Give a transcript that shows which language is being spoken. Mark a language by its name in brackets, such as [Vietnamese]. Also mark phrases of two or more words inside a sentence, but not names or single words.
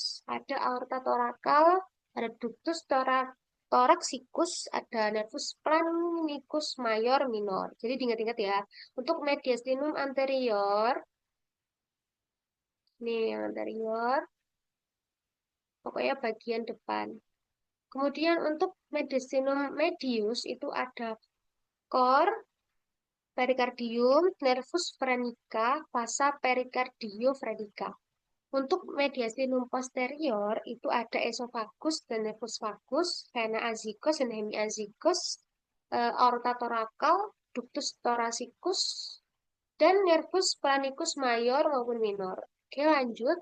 [Indonesian] Ada aorta torakal, ada [Latin] ductus thoraxicus, [Indonesian] ada [Latin] nervus planicus [Indonesian] mayor minor. Jadi diingat-ingat ya. Untuk [Latin] mediastinum anterior, [Indonesian] nih yang anterior, pokoknya bagian depan. Kemudian untuk [Latin] mediastinum medius [Indonesian] itu ada cor, perikardium, [Latin] nervus phrenica, vasa perikardiophrenica. [Indonesian] Untuk [Latin] mediastinum posterior [Indonesian] itu ada esophagus dan [Latin] nervus vagus, vena azygos [Indonesian] dan hemiazygos, aorta torakal, [Latin] ductus thoracicus, [Indonesian] dan [Latin] nervus planicus [Indonesian] mayor maupun minor. Oke, lanjut.